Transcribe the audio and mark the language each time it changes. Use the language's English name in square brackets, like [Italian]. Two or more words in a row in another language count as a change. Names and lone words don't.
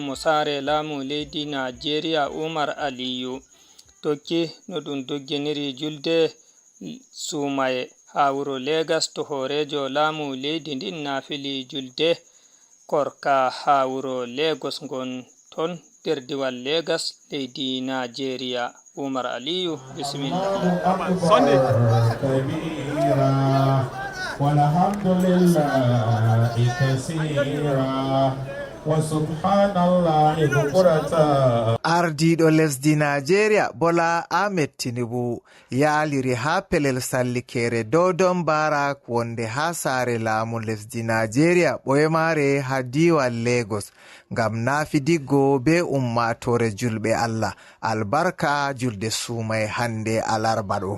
[Fula] mo sare laamu leydi Nigeria Umar Aliyu tokki no ɗum dogginiri julde sumaye ha wuro Legas to horejo laamu leydi ndin nafili julde korka ha wuro Lagos gon ton nder diwal Legas leydi Nigeria. Umar Aliyu bismillah. [Arabic] والحمد لله كثيرا وسبحان الله بكرة. [Fula] Ardiɗo lesdi Nigeria Bola Ahmed Tinubu yaaliri ha pelel sallikere Dodon Barak wonde ha sare laamu lesdi Nigeria ɓoymare ha diwal Lagos ngam nafidiggo be ummatore julɓe Allah albarka julde sumay hande alarba ɗo.